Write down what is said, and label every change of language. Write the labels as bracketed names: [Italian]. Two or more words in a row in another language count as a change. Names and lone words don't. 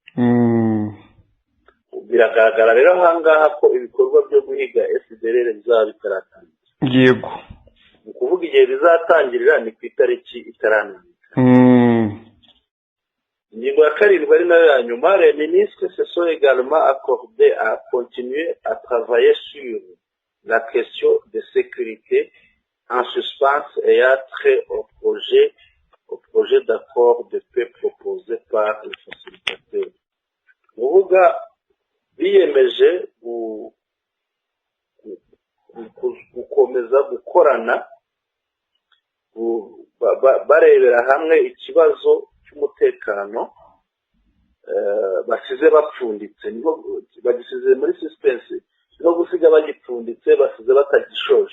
[Kinyarwanda] Biragaragara rero ahangaha ko ibikorwa byo guhiga FDLR bizaba bitaratangira. Yego, ni ukuvuga igihe bizatangirira ni ku itariki itaramenyekana. Ingingo ya karindwi ari nayo ya nyuma, [French] les ministres se sont également accordés à continuer à travailler sur la question de sécurité en suspens ayant trait au projet d'accord de paix proposé par le facilitateur. [Kinyarwanda] Uvuga biyemeje gukomeza gukorana barebera hamwe ikibazo cy'umutekano basize bapfunditse, niho bagisize muri suspense, no gusiga bagipfunditse basize batagishoje.